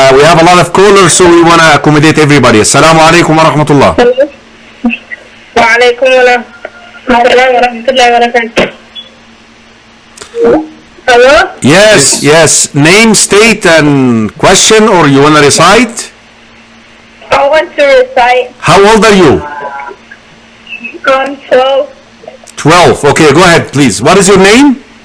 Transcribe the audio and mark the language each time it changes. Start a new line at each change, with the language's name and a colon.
English: We have a lot of callers, so we want to accommodate everybody.
Arabic: Assalamu alaikum wa rahmatullah. Wa alaikum السلام ورحمة الله وبركاته.
English: Hello? Yes. Name, state, and question, or you want to recite? I want to recite. How old are you? 12. 12. Okay, go ahead, please. What is your name?